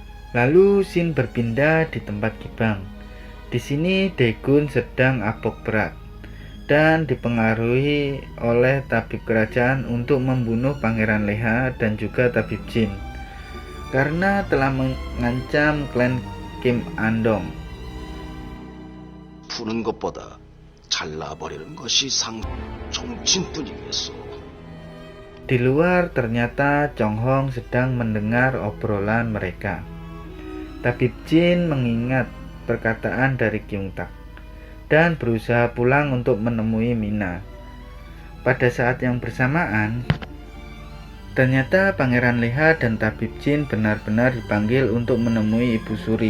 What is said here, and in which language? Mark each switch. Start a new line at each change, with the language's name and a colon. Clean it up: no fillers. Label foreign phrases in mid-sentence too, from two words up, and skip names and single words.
Indonesian: Lalu scene berpindah di tempat Gibang. Di sini Daegun sedang abok berat dan dipengaruhi oleh tabib kerajaan untuk membunuh Pangeran Leha dan juga tabib Jin karena telah mengancam klan Kim Andong.
Korean: 푸는 것보다 잘라버리는 것이 정치인뿐이겠소.
Indonesian: Di luar ternyata Chong Hong sedang mendengar obrolan mereka. Tabib Jin mengingat perkataan dari Kyung Tak dan berusaha pulang untuk menemui Mina. Pada saat yang bersamaan, ternyata Pangeran Leha dan Tabib Jin benar-benar dipanggil untuk menemui Ibu Suri.